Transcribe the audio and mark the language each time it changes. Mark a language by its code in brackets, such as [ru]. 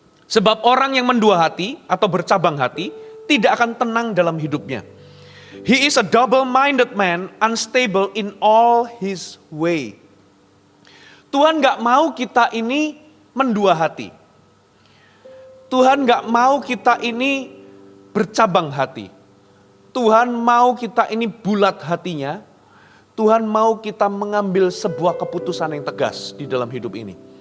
[id] Sebab orang yang mendua hati atau bercabang hati tidak akan tenang dalam hidupnya. [en] He is a double-minded man, unstable in all his way. [id] Tuhan gak mau kita ini mendua hati. Tuhan gak mau kita ini bercabang hati. Tuhan mau kita ini bulat hatinya. Tuhan mau kita mengambil sebuah keputusan yang tegas di dalam hidup ini.